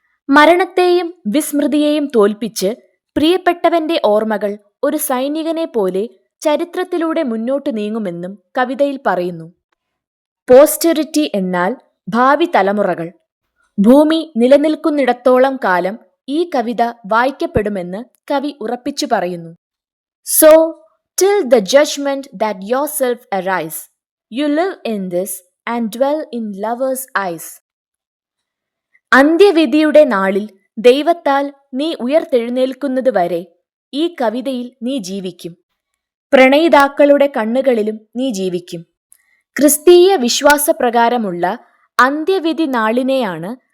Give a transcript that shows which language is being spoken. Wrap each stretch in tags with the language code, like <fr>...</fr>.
<ml>മരണത്തെയും വിസ്മൃതിയെയും തോൽപ്പിച്ച് പ്രിയപ്പെട്ടവന്റെ ഓർമ്മകൾ ഒരു സൈനികനെ പോലെ ചരിത്രത്തിലൂടെ മുന്നോട്ട് നീങ്ങുമെന്നും കവിതയിൽ പറയുന്നു. പോസ്റ്റെറിറ്റി എന്നാൽ ഭാവി തലമുറകൾ. ഭൂമി നിലനിൽക്കുന്നിടത്തോളം കാലം ഈ കവിത വായിക്കപ്പെടുമെന്ന് കവി ഉറപ്പിച്ചു പറയുന്നു.</ml> <en>So, till the judgment that yourself arise, you live in this and dwell in lovers' eyes.</en> <ml>അന്ത്യവിധിയുടെ നാളിൽ ദൈവത്താൽ നീ ഉയർത്തെഴുന്നേൽക്കുന്നത് വരെ ഈ കവിതയിൽ നീ ജീവിക്കും. പ്രണയിതാക്കളുടെ കണ്ണുകളിലും നീ ജീവിക്കും. ക്രിസ്തീയ വിശ്വാസപ്രകാരമുള്ള അന്ത്യവിധി നാളിനെയാണ്</ml>